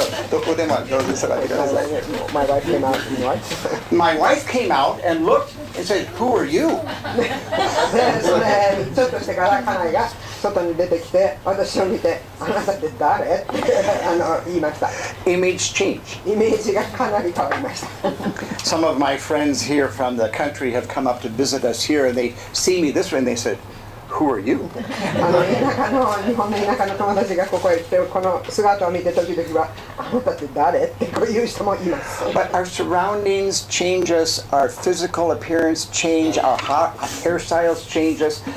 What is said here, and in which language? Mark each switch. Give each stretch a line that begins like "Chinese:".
Japanese: どこでもどうぞ座ってください。
English: My wife came out and what? My wife came out and looked and said, "Who are you?"
Japanese: で、それちょっとしてから家内が外に出てきて私を見て「あなたって誰?」って言いました。
English: Image change.
Japanese: イメージがかなり変わりました。
English: Some of my friends here from the country have come up to visit us here, and they see me this way, and they said, "Who are you?"
Japanese: 日本の田舎の友達がここへ来てこの姿を見て時々は「あなたって誰?」ってこういう人もいます。
English: But our surroundings change us, our physical appearance change, our hairstyles change us.